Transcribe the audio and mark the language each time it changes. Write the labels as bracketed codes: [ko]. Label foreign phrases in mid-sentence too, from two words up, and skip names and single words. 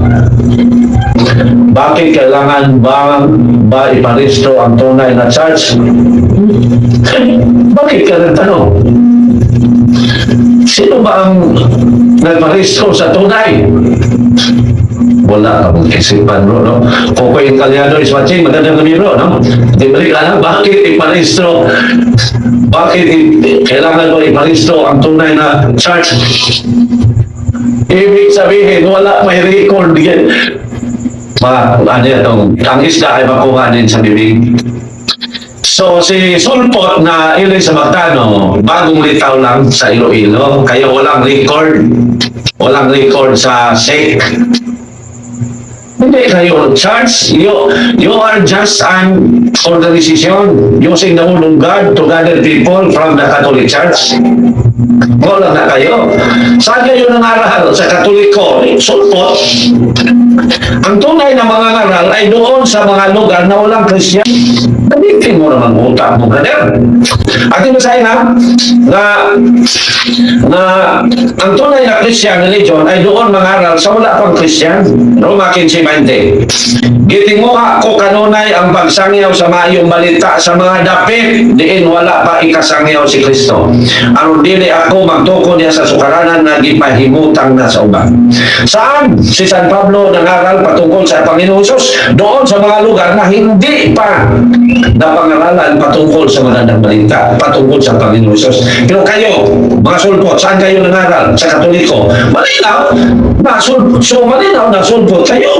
[tl] Bakit kailangan ba iparehistro ang tunay na church? Bakit ka nagtanong? Sino ba ang nagparehistro sa tunay? Wala ka mong isipan bro, no? Kokoy Italiano is watching, magandang gabi bro, no? Di balik ka na, bakit iparehistro? Kailangan ba iparehistro ang tunay na church? Ibig sabihin, wala may record yan. Ang isda ay makuha din sa bibig. So, si sulpot na Ilis Magtano, Bagong Litaw lang sa Iloilo, kaya walang record. Walang record sa SEC. Hindi kayo church. [en] You are just an organization using the word of God to gather people from the Catholic Church. [tl] Wala na kayo. Saan kayo nangaral? Sa Katoliko, sulpot. Ang tunay na mga ngaral ay doon sa mga lugar na walang Christian. Gamitin mo naman utak mo, brother. At ibasahin na ang tunay na Christian religion ay doon mangaral sa wala pang Christian. Roma 15:20. [ceb] Giting mo ako kanunay ang pagsangyaw sa mayong balita sa mga dapit, diin wala pa ikasangyaw si Kristo. Aron dili ako magtuko niya sa sukaranan na gipahimutang na sa uban. [tl] Saan si San Pablo nangaral patungkol sa Panginoon Hesus? Doon sa mga lugar na hindi pa napangaralan patungkol sa magandang balita, patungkol sa Panginoon Hesus. Pero kayo, mga sulpot, saan kayo nangaral? Sa Katoliko. Malinaw na sulpot kayo.